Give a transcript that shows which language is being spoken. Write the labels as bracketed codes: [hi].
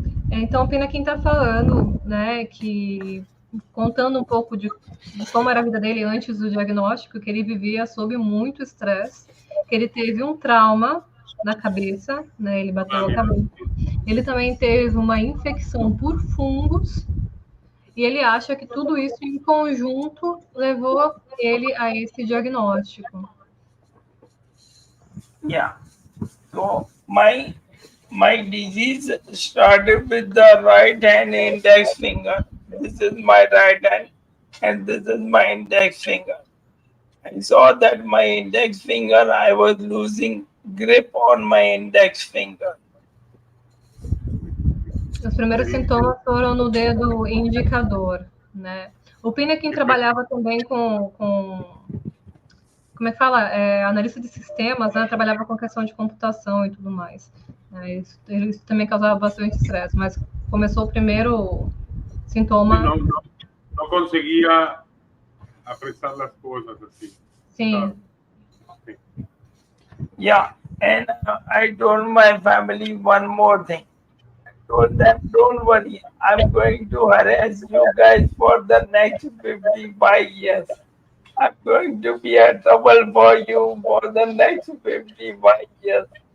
[pt] Então, o Pinakin está falando, né, que contando um pouco de como era a vida dele antes do diagnóstico, que ele vivia sob muito estresse, que ele teve um trauma na cabeça, né, ele bateu a cabeça. Ele também teve uma infecção por fungos, e ele acha que tudo isso em conjunto levou ele a esse diagnóstico. [en] Yeah. So my disease started with the right hand index finger. This is my right hand, and this is my index finger. I saw that my index finger, I was losing grip on my index finger. [pt] Os primeiros sintomas foram no dedo indicador, né? O Pinakin trabalhava também com como é que fala? Analista de sistemas, né? Trabalhava com questão de computação e tudo mais. Isso também causava bastante estresse, mas começou o primeiro sintoma. Não conseguia apressar as coisas assim. Sim. [en] Yeah, and I told my family one more thing. I told them, don't worry, I'm going to harass you guys for the next 55 years. I'm going to be a trouble for you for the next 55 years.